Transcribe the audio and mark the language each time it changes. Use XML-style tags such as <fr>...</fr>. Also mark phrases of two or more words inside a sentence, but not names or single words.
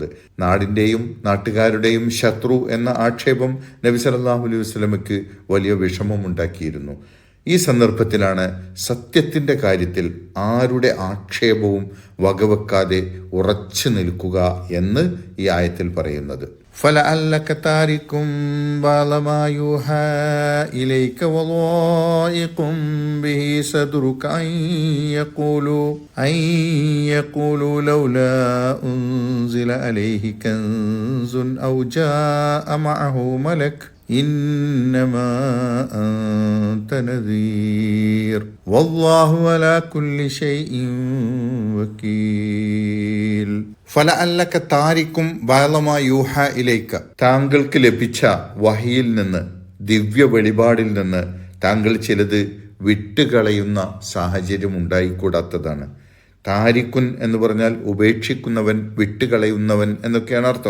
<ml>നാടിൻ്റെയും നാട്ടുകാരുടെയും ശത്രു എന്ന ആക്ഷേപം നബി</ml> <ar>صلى الله عليه وسلم</ar> <ml>വലിയ വിഷമമുണ്ടാക്കിയിരുന്നു. ഈ സന്ദർഭത്തിലാണ് സത്യത്തിൻ്റെ കാര്യത്തിൽ ആരുടെ ആക്ഷേപവും വകവെക്കാതെ ഉറച്ചു നിൽക്കുക എന്ന് ഈ ആയത്തിൽ പറയുന്നത്.</ml> <ar>فَلَعَلَّكَ تَارِكٌ بَعْضَ مَا يُوحَى إِلَيْكَ وَضَائِقٌ بِهِ صَدْرُكَ أَن يَقُولُوا لَوْلَا أُنزِلَ عَلَيْهِ كَنزٌ أَوْ جَاءَ مَعَهُ مَلَكٌ إِنَّمَا أَنْتَ نَذِيرٌ وَاللَّهُ عَلَى كُلِّ شَيْءٍ وَكِيلٌ. فلعلك تارك بعض ما يوحى إليك.</ar> <ml>താങ്കൾക്ക് ലഭിച്ച വഹിയിൽ നിന്ന്, ദിവ്യ വെളിപാടിൽ നിന്ന് താങ്കൾ ചിലത് വിട്ടുകളയുന്ന സാഹചര്യം ഉണ്ടായിക്കൂടാത്തതാണ്. താരിക്കുൻ എന്ന് പറഞ്ഞാൽ ഉപേക്ഷിക്കുന്നവൻ, വിട്ടുകളയുന്നവൻ എന്നൊക്കെയാണ് അർത്ഥം.</ml>